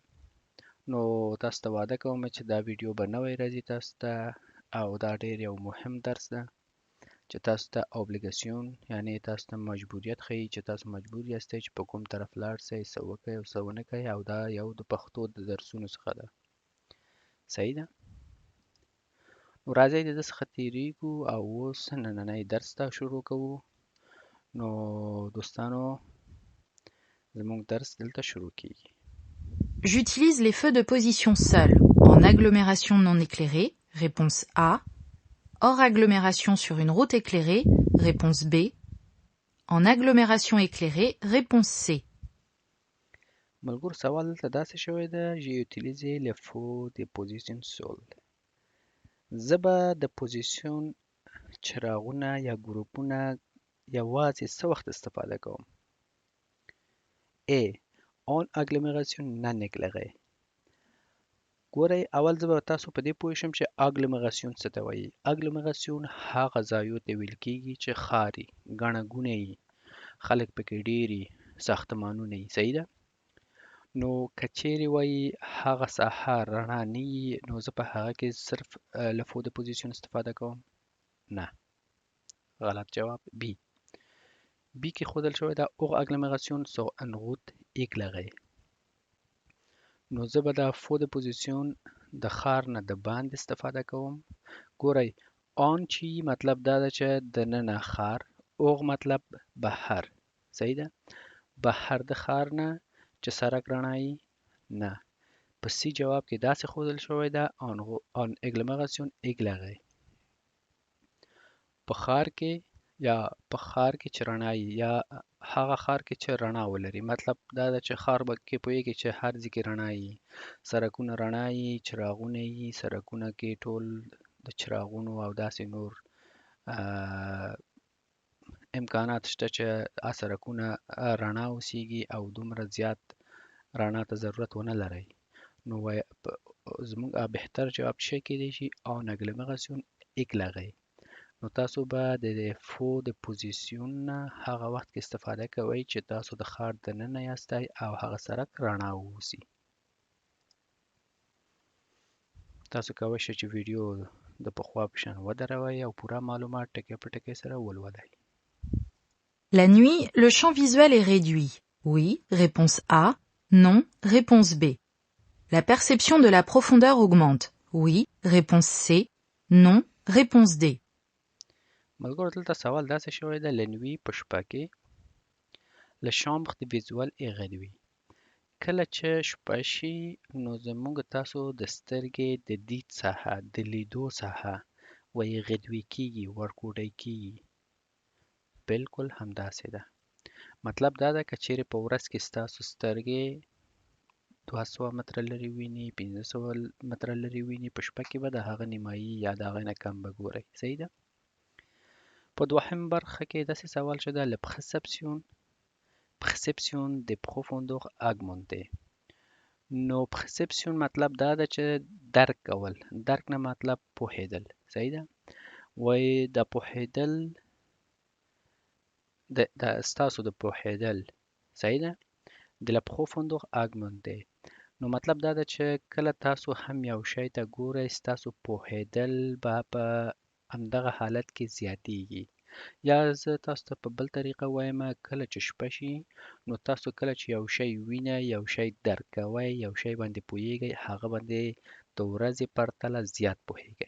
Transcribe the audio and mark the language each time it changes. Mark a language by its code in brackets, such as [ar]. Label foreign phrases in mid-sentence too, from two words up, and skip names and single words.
[ps] نو تاسو ته وعده کوم چې دا ویډیو به نوی راځي تاسو ته، او دا ډیر یو مهم درس ده چې تاسو ته اوبلیګاسیون یعنی تاسو ته مجبوریت ښیي چې تاسو مجبور یاستئ چې په کوم طرف لاړ شئ، څه وکئ او څه ونه کوئ، او دا یو د پښتو د درسونو څخه ده. صحیح ده؟ نو راځئ د ده څخه تیریږو او اوس نننی درس ته شروع کوو. نو دوستانو زموږ درس دلته شروع کیږي. [fr] J'utilise les feux de position seuls, en agglomération non éclairée, réponse A, hors agglomération sur une route éclairée, réponse B, en agglomération éclairée, réponse C. [ps] ملګرو سوال دلته داسې شوی ده: [fr] j'utilise les feux de position seul. [ps] زه به د پوزیشن چراغونه یا ګروپونه یوازې څه وخت استفاده کوم؟ [fr] A. en agglomération non éclairée. [ps] ګورئ اول زه به تاسو په دې پوه شم چې اګلومراسیون څه ته وایي. اګلومراسیون هغه ځایو ته ویل کیږي چې ښار وي، ګڼه ګوڼه وي، خلک پکې ډېر وي، ساختمانونه وي. صحیح ده؟ نو که چیرې وایي هغه ساحه رڼا نه وي، نو زه په هغه کې صرف له [fr] feux de position [ps] استفاده کوم؟ نه، غلط جواب بی. بی کې ښودل شوی ده [fr] hors agglomération sur une route éclairée. [ps] نو زه به د [fr] feux de position [ps] د ښار نه د باندې استفاده کوم. ګورئ آن چې مطلب دا ده چې د ننه ښار، اوغ مطلب بهر. صحیح ده؟ بهر د ښار نه چې سړک رڼا وي؟ نه. په سی جواب کې داسې ښودل شوی ده [fr] en agglomération éclairée. [ps] په ښار کې یا په ښار کې چې رڼا وي، یا هغه ښار کې چې رڼا ولري. مطلب دا ده چې ښار به کې پوهیږئ چې هر ځای کې رڼا وي، سړکونه رڼا وي، چراغونه وي، سړکونه کې ټول د چراغونو او داسې نور امکانات شته چې سړکونه رڼا اوسیږي او دومره زیات رڼا ته ضرورت ونه لرئ. نو زموږ بهتر جواب څه کیدی شي؟ en agglomération éclairée. نو تاسو به د [fr] feux de position [ps] نه هغه وخت کې استفاده کوئ چې تاسو د ښار دننه یاستئ او هغه سړک رڼا واوسي. تاسو کولی شئ چې ویډیو د پخوا په شان ودروئ او پوره معلومات ټکی په ټکی سره ولولئ. La nuit, le champ visuel est réduit. Oui, réponse A. Non, réponse B. La perception de la profondeur augmente. Oui, réponse C. Non, réponse D. ملګرو دلته سوال داسې شوی ده: لنوي په شپه کې [fr] le chambre de visuel est réduit. [ps] کله چې شپه شي نو زموږ تاسو د سترګې د دید ساحه، د لیدو ساحه وایي غدوي کیږي، ورکوټی کیږي. بالکل همداسې ده. مطلب دا ده که چیرې په ورځ کې ستاسو سترګې 200 متره لرې ویني، 500 متره لرې ویني، په شپه کې به د هغه نیمایي یا د هغه نه کم به ګورئ. صحیح ده؟ په دوهم برخه کې داسې سوال شده: la perception perception de profondeur augmentée. نو perception مطلب دا ده چې درک کول. درک نه مطلب پوهېدل. صحیح ده؟ وایي د پوهېدل د ستاسو د پوهېدل. صحیح ده؟ د [fr] la profondeur augmentée. [ps] نو مطلب دا ده چې کله تاسو هم یو شی ته ګورئ ستاسو پوهېدل به په همدغه حالت کې زیاتیږي. یا زه تاسو ته په بل طریقه وایم کله چې شپه شي نو تاسو کله چې یو شی وینئ یو شی درک کوئ یو شی باندې پوهیږئ هغه باندې د ورځې پرتله زیات پوهیږئ.